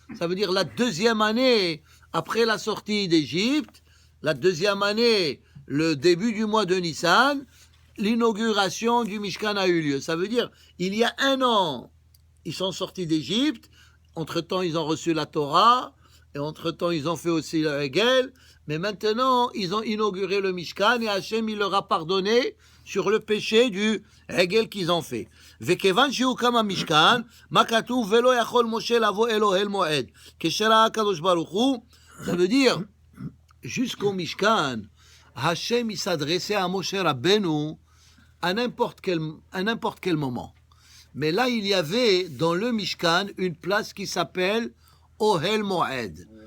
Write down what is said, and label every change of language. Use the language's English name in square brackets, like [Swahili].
[French] Ça veut dire la deuxième année après la sortie d'Égypte, la deuxième année, le début du mois de Nissan, l'inauguration du Mishkan a eu lieu. Ça veut dire, il y a un an, ils sont sortis d'Égypte, entre-temps ils ont reçu la Torah, et entre-temps ils ont fait aussi le Hegel, mais maintenant ils ont inauguré le Mishkan et Hachem il leur a pardonné sur le péché du Hegel qu'ils ont fait. [Hebrew] וכיוון שהוקם המשכן, מה כתוב? ולא יכול משה לבוא אל אוהל מועד. כשראה הקדוש ברוך הוא, [French] ça veut dire, jusqu'au Mishkan, Hachem il s'adressait à Moshe Rabbeinu à n'importe quel moment. Mais là, il y avait dans le Mishkan une place qui s'appelle Ohel Moed.